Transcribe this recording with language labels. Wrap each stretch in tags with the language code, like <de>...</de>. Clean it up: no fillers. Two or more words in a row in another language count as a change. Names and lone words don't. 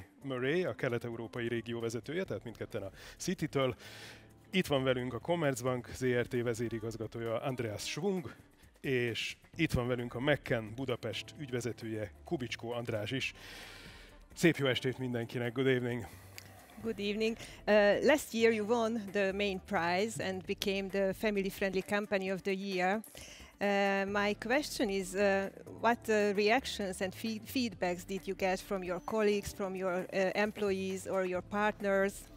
<hu>Murray, a kelet-európai régió vezetője, tehát mindketten a City-től. Itt van velünk a Commerzbank ZRT vezérigazgatója Andreas Schwung, és itt van velünk a McCann Budapest ügyvezetője Kubicskó András is. Szép jó estét mindenkinek,</hu> <en>good evening! Good evening. Last year you won the main prize and became the family-friendly company of the year. My question is, what reactions and feedbacks did you get from your colleagues, from your employees or your partners?</en>